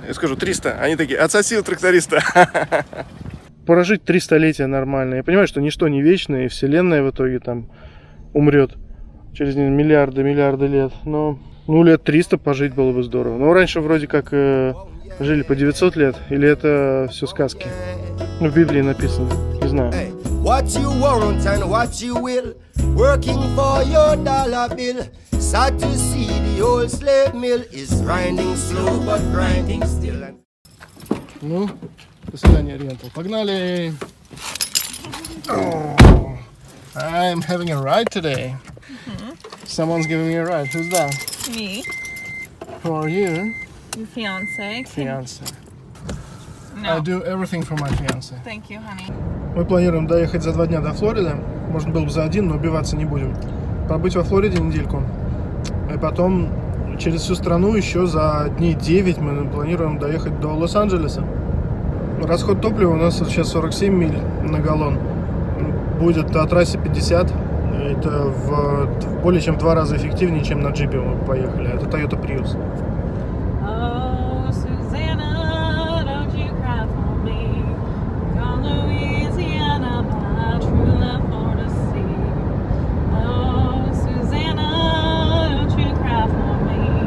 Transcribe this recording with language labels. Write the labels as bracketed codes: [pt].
[ru] Я скажу 300, они такие: отсоси у тракториста. Прожить 3 столетия нормально. Я понимаю, что ничто не вечное, и вселенная в итоге там умрет через миллиарды лет. Но лет 300 пожить было бы здорово. Но раньше вроде как жили по 900 лет. Или это все сказки? Ну, в Библии написано. Не знаю. [en] What you want and what you will, working for your dollar bill. Sad to see the old slave mill is grinding slow but grinding still. [ru] Ну, до свидания, Ориентал. Погнали! [en] Oh, I'm having a ride today. Someone's giving me a ride. Who's that? Me. Who are you? Your fiance. Fiance. No. I do everything for my fiance. Thank you, honey. [ru] Мы планируем доехать за 2 дня до Флориды. Можно было бы за 1, но убиваться не будем. Побыть во Флориде недельку. И потом через всю страну еще за дней 9 мы планируем доехать до Лос-Анджелеса. Расход топлива у нас сейчас 47 миль на галлон. Будет на трассе 50. Это более чем в 2 раза эффективнее, чем на джипе мы поехали. Это Toyota Prius. [en] Oh, Susanna, don't you cry for me. Gone Louisiana, my true love for to see. Oh, Susanna, don't you cry for me.